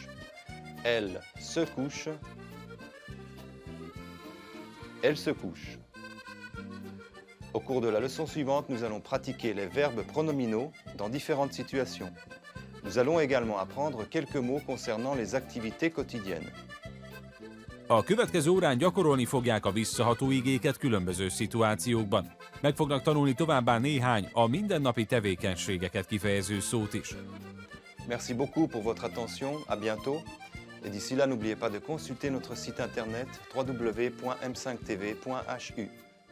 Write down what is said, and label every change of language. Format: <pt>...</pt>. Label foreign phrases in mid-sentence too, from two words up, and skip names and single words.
<fr>Elle se couche. Elle se couche. Au cours de la leçon suivante, nous allons pratiquer les verbes pronominaux dans différentes situations. Nous allons également apprendre quelques mots concernant les activités quotidiennes.</fr> <hu>A következő órán gyakorolni fogják a visszaható igéket különböző szituációkban. Meg fognak tanulni továbbá néhány a mindennapi tevékenységeket kifejező szót is.</hu> <fr>Merci beaucoup pour votre attention, à bientôt. Et d'ici là, n'oubliez pas de consulter notre site internet www.m5tv.hu.</fr>